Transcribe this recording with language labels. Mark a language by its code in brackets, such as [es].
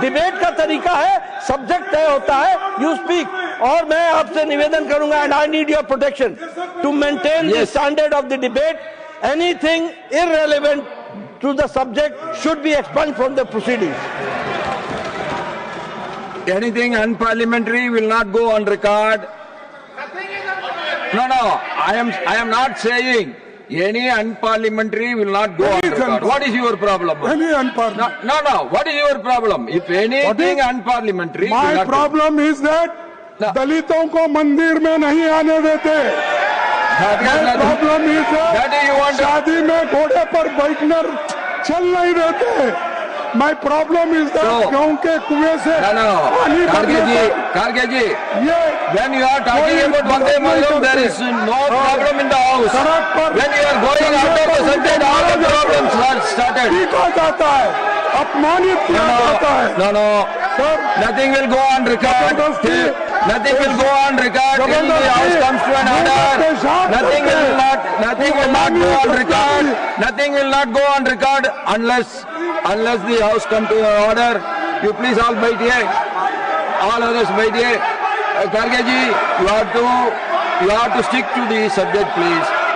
[hi] Debate का तरीका है, सब्जेक्ट तय होता है, [en] You speak. [hi] और मैं आपसे निवेदन करूंगा, [en] And I need your protection to maintain the standard of the debate. Anything irrelevant to the subject should be expunged from the proceedings. Anything unparliamentary will not go on record. No, I am not saying Any unparliamentary will not go on record. What is your problem? Any unparliamentary. No. What is your problem? If anything unparliamentary, my problem is that [hi] दलितों को मंदिर में नहीं आने देते. [en] My problem is that [hi] शादी में घोड़े पर बैठकर चल नहीं देते. [en] My problem is that [hi] गांव के कुएं से पानी [en] Karge ji, when you are talking about Vande Mataram, there is no problem in the house. When you are going out of the subject, all the problems are started. [hi] पीटा जाता है, अपमानित किया जाता है. [en] No. Sir, nothing will go on record. Nothing will go on record till the house comes to an order. Nothing will not go on record. Nothing will not go on record unless the house come to an order. You please all wait here. All others wait here. Karge ji, you have to stick to the subject, please.